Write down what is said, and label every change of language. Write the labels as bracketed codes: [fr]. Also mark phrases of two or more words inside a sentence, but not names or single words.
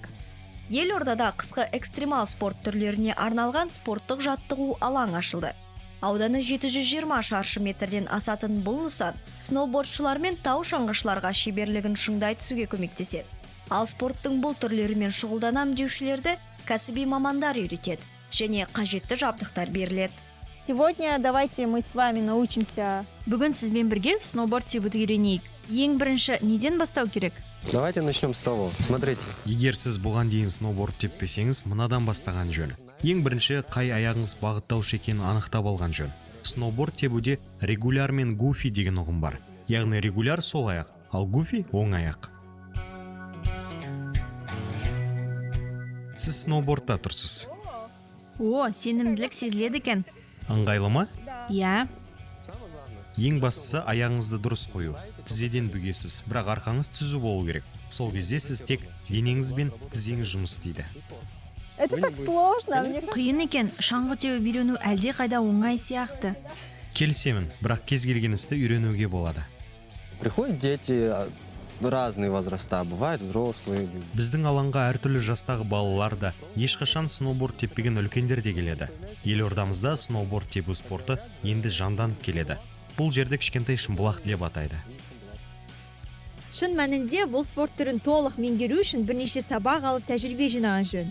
[kk] Елордада қысқы экстремал спорт түрлеріне арналған спорттық жаттығу алаң ашылды. Ауданы 720 шаршы метрден асатын бұл нысан сноубордшылар мен тау шаңғышыларға шеберлігін шыңдай түсуге көмектеседі. Ал спорттың бұл түрлерімен шұғылданам деушілерді кәсіби мамандар үйретеді және қажетті жабдықтар беріледі. [ru] Сегодня давайте мы с вами научимся. [kk] Бүгін сізбен бірге сноуборд тебуді үйренейік. Ең бірінші неден бастау керек? [ru] Давайте начнем с того. Смотрите. [kk] Егер сіз бұған дейін сноуборд теппесеңіз, мынадан бастаған жөн. Ең бірінші қай аяғыңыз бағыттаушы екенін анықтап алған жөн. Сноуборд тебуде регуляр мен гуфи деген ұғым бар. Яғни регуляр сол аяқ, ал гуфи оң аяқ. Сіз сноубордта тұрсыз. О, сенімділік сезіледі екен. Ыңғайлы ма? Иә. Ең бастысы аяғыңызды дұрыс қою. Тізеден бүгесіз, бірақ арқаңыз түзу болу керек. Сол кезде сіз тек денеңіз бен тізеңіз жұмыс істейді. [ru] Это так сложно. [kk] Қиын екен, шаңғы теуіп үйрену әлде қайда оңай сияқты. Келісемін, бірақ кез келген істі үйренуге болады. [ru] Приходят дети, разные возраста, бывают взрослые. [kk] Біздің алаңға әртүрлі жастағы балалар да, ешқашан сноуборд теппеген үлкендер де келеді. Елордамызда сноуборд тепу спорты енді жанданып келеді. Бұл жерді кішкентай Шымбұлақ деп атайды. Шын мәнінде бұл спорт түрін толық меңгеру үшін бірнеше сабақ алып тәжірибе жинаған жөн.